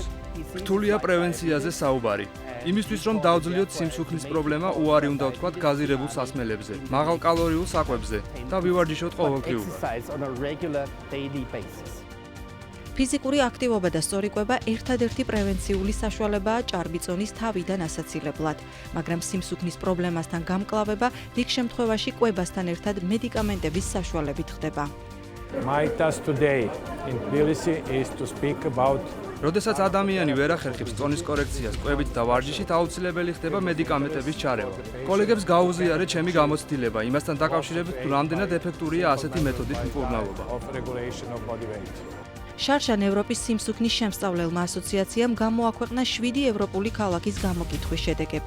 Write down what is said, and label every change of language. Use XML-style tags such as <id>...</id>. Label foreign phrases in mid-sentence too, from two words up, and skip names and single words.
<ka>რთულია პრევენციაზე საუბარი. იმისთვის, რომ დავძლიოთ სიმსუქნის პრობლემა, უარი უნდა ვთქვათ გაზირებულ სასმელებზე, მაღალკალორიულ საკვებზე და ვივარჯიშოთ ყოველდღიურად. ფიზიკური აქტივობა და სწორი კვება ერთადერთი პრევენციული საშუალებაა ჭარბი წონის თავიდან ასაცილებლად, მაგრამ სიმსუქნის პრობლემასთან გამკლავება დიდ შემთხვევაში კვებასთან ერთად მედიკამენტების საშუალებით ხდება.</ka> <en>My task today in Tbilisi is to speak about</en> <ka>როდესაც ადამიანი ვერ ახერხებს წონის კორექციას, კვებით და ვარჯიშით, აუცილებელი ხდება მედიკამენტების ჩარევა. კოლეგებს გაუზიარეთ ჩემი გამოცდილება, იმასთან დაკავშირებით, თუ რამდენად ეფექტურია ასეთი მეთოდით მკურნალობა. შარშან ევროპის სიმსუქნის შემსწავლელმა ასოციაციამ გამოაქვეყნა 7 ევროპული ქალაქის გამოკითხვის შედეგები.</ka>